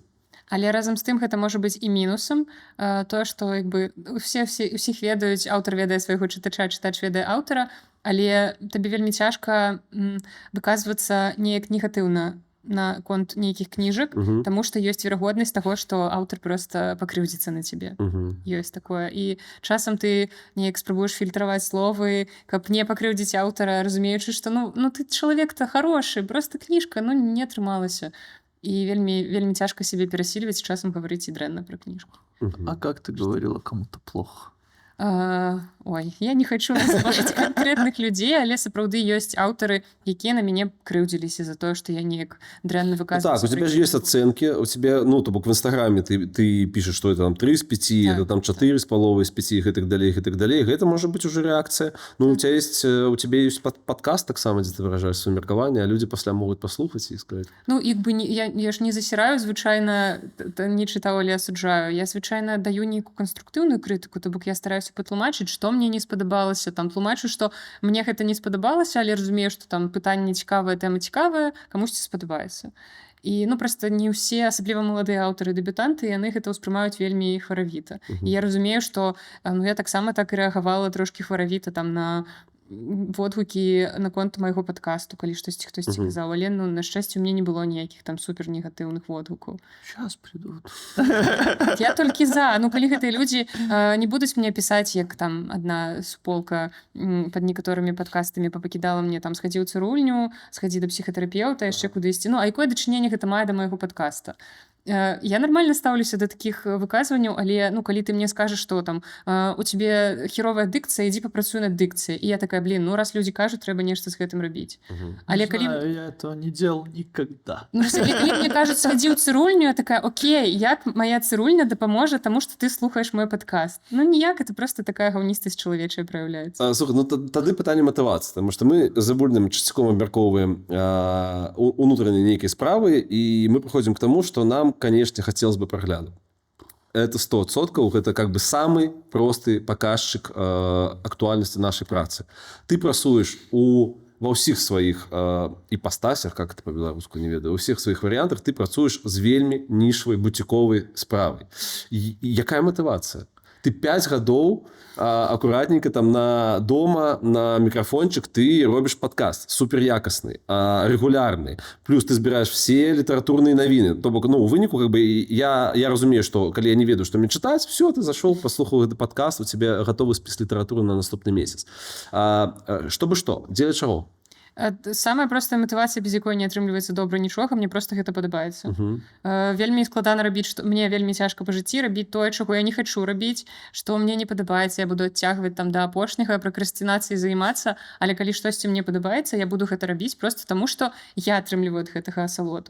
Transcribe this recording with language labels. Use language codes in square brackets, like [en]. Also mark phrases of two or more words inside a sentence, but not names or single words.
[be] Але разам з тым гэта можа быць і мінусам. Тое, што як бы, усіх ведаюць, аўтар ведае свайго чытача, чытач ведае аўтара, але табе вельмі цяжка выказвацца неяк негатыўна на конт нейкіх кніжак, таму што ёсць верагоднасць таго, што аўтар проста пакрыўдзіцца на цябе. Ёсць такое. І часам ты неяк спрабуеш фільтраваць словы, каб не пакрыўдзіць аўтара, разумеючы, што ну ты чалавек-то хорошы, проста кніжка, ну не атрымалася. І вельмі цяжка сябе перасільваць, часам гаварыць і дрэнна пра кніжку. [ru] А как ты говорила, кому-то плохо? [be] Ой, я не хочу называць канкрэтных людзей, але сапраўды ёсць аўтары, якія на мяне крыўдзіліся за тое, што я неяк дрэнна Ну выказваю. так, у [ru] тебя же есть оценки, у тебя, ну, [be] то бок [ru] в Инстаграме ты пишешь, что это там 3 из 5, это там 4 из половой из 5, и так далее, и так далее. Это может быть уже реакция. Ну, у тебя есть подкаст, [be] так само, [ru] где ты выражаешь свои меркования, а люди после могут послухать и сказать. [be] Ну, я ж не засіраю, звычайна, не чытаў, але асуджаю. Я звычайна даю нейкую канструктыўную крытыку, то бок я стараюся патлумачыць, што мне не спадабалася, там тлумачу, што мне гэта не спадабалася, але разумею, што там пытанне цікавае, тэма цікавая, камусьці спадабаецца. І ну проста не ўсе, асабліва маладыя аўтары дэбютанты, яны гэта ўспрымаюць вельмі хваравіта. І я разумею, што я таксама так і рэагавала трошкі хваравіта там на водгукі наконт майго падкасту, калі штосьці хтосьці казаў, але ну, на шчасце у мне не было ніякіх там супер негатыўных водгукаў. [ru] Сейчас придут. [be] Я толькі за. Ну калі гэтыя людзі не будуць мне пісаць, як там адна суполка пад некаторымі падкастамі папакідала мне там схадзі ў цырульню, схадзі да псіхатэрапеўта, яшчэ кудысьці. Ну а якое дачыненне гэта мае да майго падкаста? Я нормально стаўлюся да такіх выказванняў, але ну калі ты мне скажаш, што там у цябе херовая дыкцыя, ідзі папрацуй над дыкцыяй. І я такая, ну раз людзі кажуць, трэба нешта з гэтым рабіць. Але [ru] Не [be] калі [ru] знаю, я этого не делал никогда. [be] ну, калі мне кажуць, схадзі ў цырульню, я такая, окей, як моя цырульня дапаможа таму, што ты слухаеш мой падкаст? Ну ніяк, [ru] это просто такая [be] гаўністасць чалавечая праяўляецца. Слухай, ну тады пытанне матывацыі, таму што мы з Абульным часцяком абмяркоўваем унутраныя нейкія справы, і мы прыходзім к таму, што нам, [ru] конечно, хотелось бы прогляду. Это 100%, это как бы самый простый показчик актуальности нашей працы. [be] Ты працуешь во ўсіх сваіх іпастасях, [ru] как это по-беларуску [be] не ведаю, [ru] у всех своих вариантах [be] ты працуешь з вельмі нішавай бутиковай справай. Якая мотивация? [ru] Ты 5 гадоў аккуратненько там дома на микрофончик ты робишь подкаст супер якостный, регулярный. Плюс ты збираешь все литературные новины. [be] То бок, ну, у выніку, [ru] как бы, [be] я разумею, [ru] что, [be] коли я не ведаю, [ru] что мне читать, все, ты зашел, послухал этот подкаст, у тебя готовый список литературы на наступный месяц. Чтобы что? Делать чаго? [be] Самая простая матывацыя, без якой не атрымліваецца добра нічога, мне просто гэта падабаецца. Вельмі складана рабіць, што мне вельмі цяжка па жыцці рабіць тое, чаго я не хачу рабіць, што мне не падабаецца, я буду адцягваць там да апошняга, пракрастынацыяй займацца, але калі штосьці мне падабаецца, я буду гэта рабіць просто таму, што я атрымліваю ад гэтага асалоду.